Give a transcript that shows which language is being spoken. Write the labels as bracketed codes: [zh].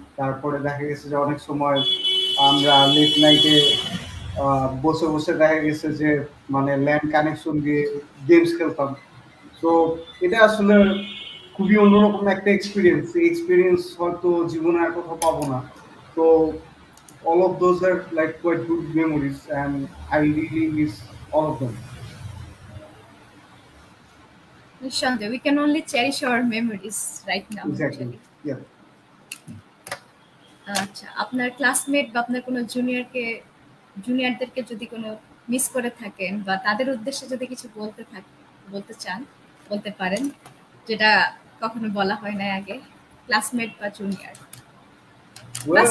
[bn] তারপরে দেখা গেছে যে অনেক সময় আমরা লেট নাইটে বসে বসে দেখা গেছে যে মানে ল্যান্ড কানেকশন দিয়ে গেমস খেলতাম। তো এটা আসলে খুবই অন্যরকম একটা এক্সপিরিয়েন্স। এই এক্সপিরিয়েন্স হয়তো জীবনে আর কোথাও পাবো না। [en] তো all of those are like quite good memories and I really miss all of them. [bn] নিঃসন্দেহে, [en] we can only cherish our memories right now Exactly. actually. Yeah. [bn] আচ্ছা, আপনার ক্লাসমেট বা আপনার কোনো জুনিয়রদেরকে যদি কোনো মিস করে থাকেন বা তাদের উদ্দেশ্যে যদি কিছু বলতে চান, বলতে পারেন, যেটা কখনো বলা হয় নাই আগে, ক্লাসমেট বা জুনিয়র বা